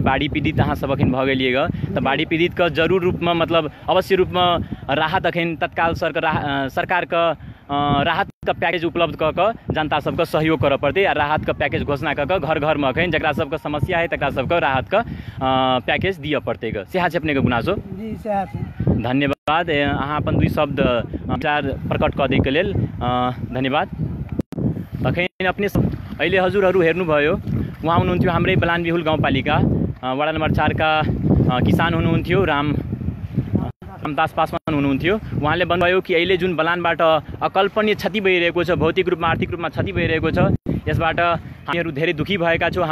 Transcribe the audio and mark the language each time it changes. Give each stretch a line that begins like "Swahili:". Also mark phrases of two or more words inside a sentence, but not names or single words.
Maithili: बाढ़ी पीड़ित अहाँ सब अखन भऽ गेलियै ग, तऽ बाढ़ी पीड़ितके जरूर रूपमे मतलब अवश्य रूपमे राहत अखन तत्काल सरकारके राहतके पैकेज उपलब्ध कऽ कऽ जनता सबके सहयोग करऽ पड़तै आ राहतके पैकेज घोषणा कऽ कऽ घर घरमे अखन जकरा सबके समस्या है तकरा सबके राहतके पैकेज दिअ पड़तै ग। सएह छै अपनेके गुनासो? जी सएह छै। धन्यवाद। अहाँ अपन 2 शब्द विचार प्रकट कऽ दैके लेल धन्यवाद। तखन अपने सब
Nepali: अहिले हजुरहरू हेर्नुभयो, उहाँ हुनुहुन्थ्यो हाम्रै बलानबेहुल गाउँपालिका वडा नम्बर 4 का किसान हुनुहुन्थ्यो, रामदास पासवान हुनुहुन्थ्यो। उहाँले भन्नुभयो कि अहिले जुन बलानबाट अकल्पनीय क्षति भइरहेको छ, भौतिक रूपमा आर्थिक रूपमा क्षति भइरहेको छ, यसबाट हामीहरू धेरै दुखी भएका छौँ।